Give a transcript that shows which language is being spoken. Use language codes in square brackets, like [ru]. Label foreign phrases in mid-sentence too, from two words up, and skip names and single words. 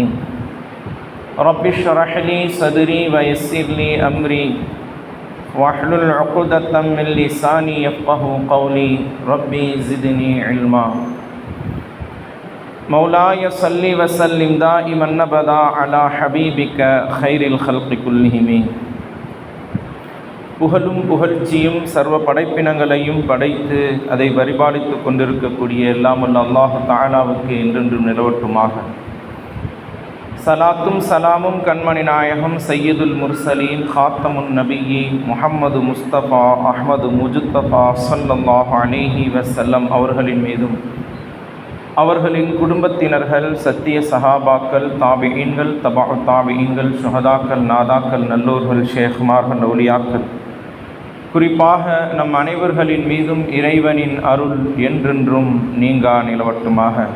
[ar] رب اشرح لي صدري ويسر لي أمري واحلل عقدة من لساني يفقه قولي. ربي زدني علما. مولاي صل وسلم دائما أبدا على حبيبك خير الخلق كلهم. [ta] புகழும் புகழ்ச்சியும் சர்வ படைப்பினங்களையும் படைத்து அதை பரிபாலித்து கொண்டிருக்கக்கூடிய எல்லாமல்ல அல்லாஹு தஆலாவுக்கு என்றென்றும் நிலவட்டுமாக. சலாத்தும் சலாமும் கண்மணி நாயகம் [ar] سيد المرسلين خاتم النبيين [ta] முஹம்மது முஸ்தபா அஹ்மது முஜ்தபா [ar] صلى الله عليه وسلم [ta] அவர்களின் மீதும், அவர்களின் குடும்பத்தினர்கள், சத்திய சஹாபாக்கள், தாபிஈன்கள், தபஅ தாபிஈன்கள், ஷுஹதாக்கள், நாதாக்கள், நல்லோர்கள், ஷேഖ்மார்கள், அவுலியாக்கள், குறிப்பாக நம் அனைவர்களின் மீதும் இறைவனின் அருள் என்றென்றும் நீங்கா நிலவட்டுமாக.